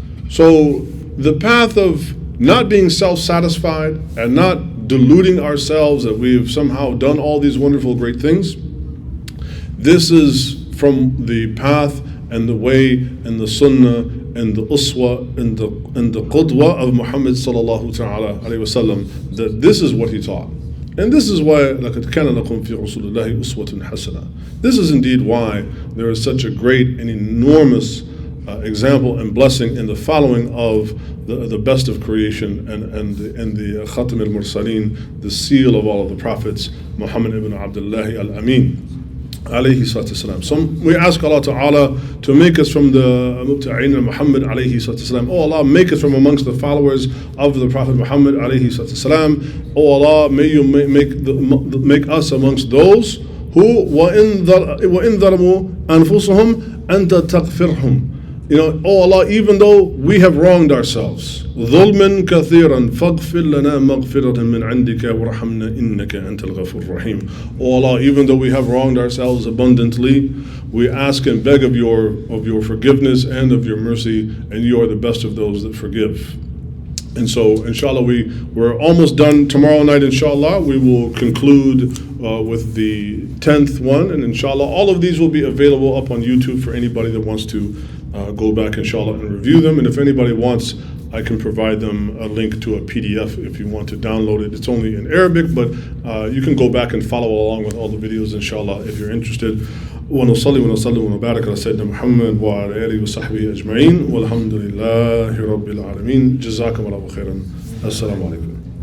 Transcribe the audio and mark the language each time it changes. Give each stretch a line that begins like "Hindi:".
English: So the path of not being self-satisfied and not deluding ourselves that we've somehow done all these wonderful great things, this is from the path and the way and the sunnah and the uswa and the qudwa of Muhammad sallallahu ta'ala alayhi wasallam, that this is what he taught. And this is why
Arabic: لَقَدْ كَانَ لَكُمْ فِي رَسُولِ اللَّهِ أُسْوَةٌ حَسَنَةٌ.
English: This is indeed why there is such a great and enormous example and blessing in the following of the best of creation and the Khatam al-Mursaleen, the seal of all of the prophets, Muhammad ibn Abdullah al-Amin, alayhi salatu wasalam. So we ask Allah Ta'ala to make us from the Mubta'in al-Muhammad alayhi salatu wasalam. Oh Allah, make us from amongst the followers of the Prophet Muhammad alayhi salatu wasalam. Oh Allah, may you make us amongst those who
Arabic: وَإِن ظَلَمُوا أَنفُسَهُمْ أَنْتَ تَغْفِرْهُمْ.
English: Oh Allah, even though we have wronged ourselves,
Arabic: ظُلْمًا كَثِيرًا فَاغْفِرْ لَنَا مَغْفِرَةً مِنْ عِنْدِكَ وَارْحَمْنَا إِنَّكَ أَنْتَ الْغَفُورُ الرَّحِيمُ.
English: Oh Allah, even though we have wronged ourselves abundantly, we ask and beg of your forgiveness and of your mercy, and you are the best of those that forgive. And so, inshallah, we're almost done. Tomorrow night, inshallah, we will conclude with the 10th one, and inshallah, all of these will be available up on YouTube for anybody that wants to go back, inshallah, and review them. And if anybody wants, I can provide them a link to a PDF if you want to download it. It's only in Arabic, but you can go back and follow along with all the videos, inshallah, if you're interested.
Arabic: ونصلي ونسلم ونبارك على سيدنا محمد وعلى آله وصحبه أجمعين والحمد لله رب العالمين. جزاكم الله خيرا. السلام عليكم.